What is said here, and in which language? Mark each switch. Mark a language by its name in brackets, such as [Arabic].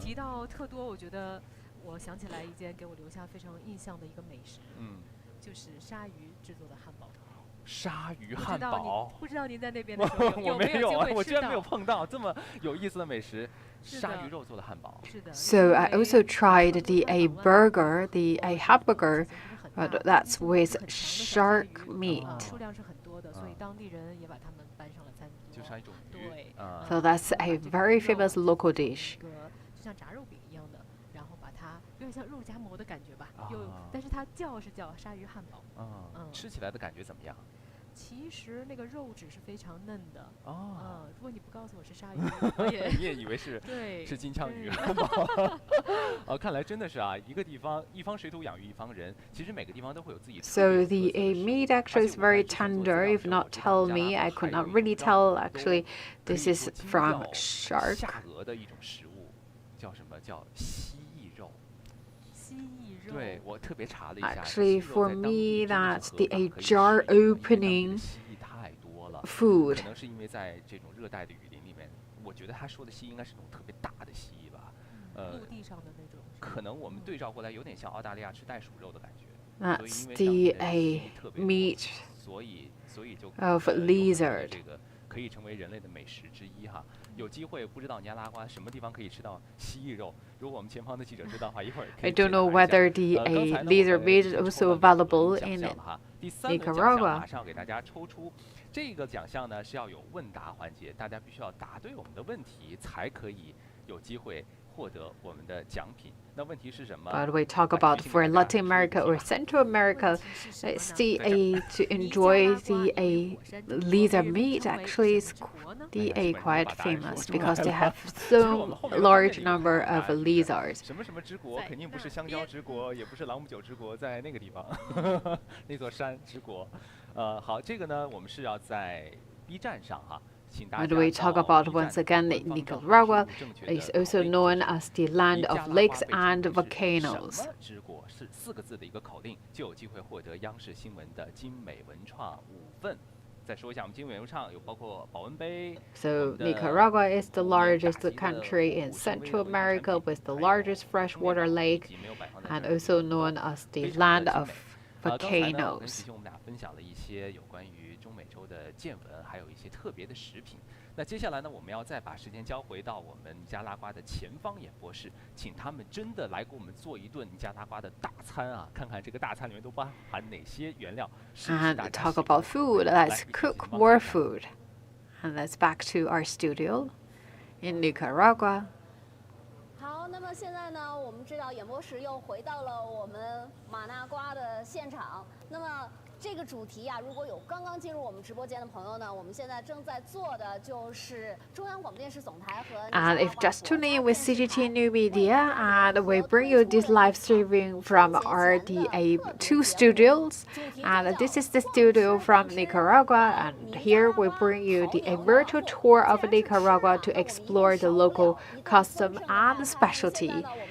[Chinese] 提到特多，我觉得我想起来一件给我留下非常印象的一个美食，就是鲨鱼制作的汉堡。鲨鱼汉堡，不知道您在那边的时候我没有啊，我居然没有碰到这么有意思的美食，鲨鱼肉做的汉堡。是的。 [English] So I also tried the a burger, the a hamburger, but that's with shark meat. [Chinese] 数量是很多的，所以当地人也把它们搬上了餐桌。就像一种鱼。对。 [English] So that's a very famous local dish. [Chinese] 就像炸肉饼一样的，然后把它有点像肉夹馍的感觉吧，但是它叫鲨鱼汉堡。吃起来的感觉怎么样？其实那个肉质是非常嫩的如果你不告诉我是鲨鱼，你也以为是是金枪鱼汉堡。看来真的是啊，一个地方一方水土养育一方人，其实每个地方都会有自己。 [English] So the meat actually is very tender. If not tell me, I could not really tell. Actually, this is from shark. [Chinese] 下颚的一种食物，叫什么？叫蜥蜴肉。对，我特别查了一下。 [English] Actually, for me, that's the a jar opening food. [Chinese] 可能是因为在这种热带的雨林里面，我觉得他说的蜥应该是那种特别大的蜥蜴吧。陆地上的那种。可能我们对照过来，有点像澳大利亚吃袋鼠肉的感觉。 [English] That's the a meat of lizard. [Chinese] 这个可以成为人类的美食之一哈。有机会不知道尼加拉瓜什么地方可以吃到蜥蜴肉？如果我们前方的记者知道的话，一会儿可以 [English] I don't know whether the a lizard meat is also available in Nicaragua. [Chinese] 马上要给大家抽出这个奖项呢，是要有问答环节，大家必须要答对我们的问题，才可以有机会获得我们的奖品。那问题是什么？ [English] But we talk about for Latin America or Central America, it's the a to enjoy the a lizard meat actually is the a quite famous because they have so large number of lizards. [Chinese] 什么什么之国肯定不是香蕉之国，也不是朗姆酒之国，在那个地方，那座山之国。好，这个呢，我们是要在 B 站上哈。 [English] And we talk about once again Nicaragua is also known as the land of lakes and volcanoes. [Chinese] 什么之国是4个字的一个口令，就有机会获得央视新闻的精美文创5份。再说一下，我们经纬流畅有包括保温杯。 [English] So Nicaragua is the largest country in Central America with the largest freshwater lake, and also known as the land of [Chinese] 刚才呢，我跟 [English] volcanoes. [Chinese] 齐兄我们俩分享了一些有关于中美洲的见闻，还有一些特别的食品。那接下来呢，我们要再把时间交回到我们尼加拉瓜的前方演播室，请他们真的来给我们做一顿尼加拉瓜的大餐啊，看看这个大餐里面都包含哪些原料。 [English] And talk about food. Let's cook more food. And let's back to our studio in Nicaragua. [Chinese] 好，那么现在呢，我们知道演播室又回到了我们马纳瓜的现场。那么这个主题啊，如果有刚刚进入我们直播间的朋友呢，我们现在正在做的就是中央广播电视总台和 [English] And if just tuning in with CGTN New Media, and we bring you this live streaming from our two studios. And this is the studio from Nicaragua, and here we bring you a virtual tour of Nicaragua to explore the local custom and specialty.